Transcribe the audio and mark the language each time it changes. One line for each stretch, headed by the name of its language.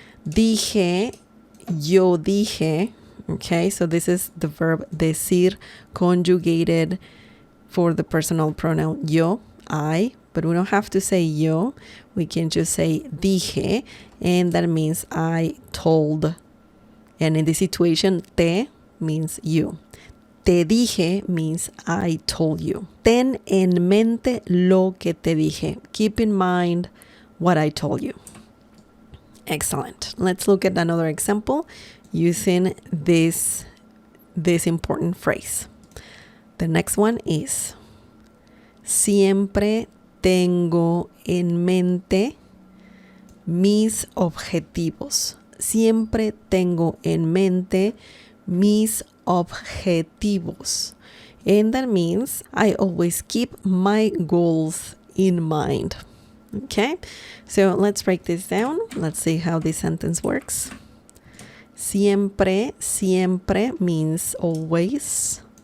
Spanish: Dije, yo dije.
English: Okay, so this is the verb decir conjugated for the personal pronoun yo, I, but we don't have to say yo. We can just say dije, and that means I told. And in this situation, te means you.
Spanish: Te dije
English: means I told you.
Spanish: Ten en mente lo que te dije.
English: Keep in mind what I told you. Excellent. Let's look at another example using this important phrase. The next one is
Spanish: siempre tengo en mente mis objetivos. Siempre tengo en mente mis objetivos.
English: And that means I always keep my goals in mind. Okay, so let's break this down. Let's see how this sentence works. Siempre means always.